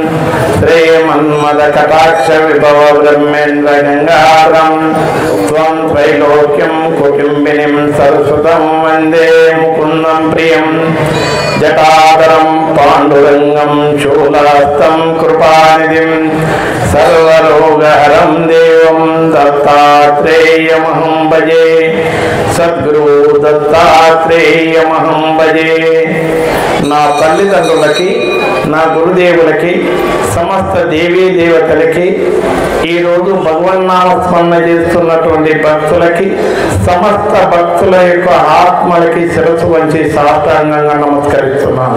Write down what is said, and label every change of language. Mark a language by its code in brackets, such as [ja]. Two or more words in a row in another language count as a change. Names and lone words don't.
[sa] श्रीमन्मदकटाक्षविभवब्रह्मेन्द्रगङ्गाधरं त्वं त्रैलोक्यं कुटुम्बिनीं सरस्वतं वन्दे मुकुन्दं प्रियं जटाधरं पाण्डुरङ्गं शूलहस्तं कृपानिधिं सर्वरोगहरं देवं दत्तात्रेयमहं भजे। सद्गुरु दत्तात्रेयमहं भजे। [te] నా తల్లిదండ్రులకి, నా గురుదేవులకి, సమస్త దేవీ దేవతలకి, ఈరోజు భగవన్నామ స్మరణ చేస్తున్నటువంటి భక్తులకి, సమస్త భక్తుల యొక్క ఆత్మలకి శిరస్సు వంచి సాష్టాంగంగా నమస్కరిస్తున్నాను.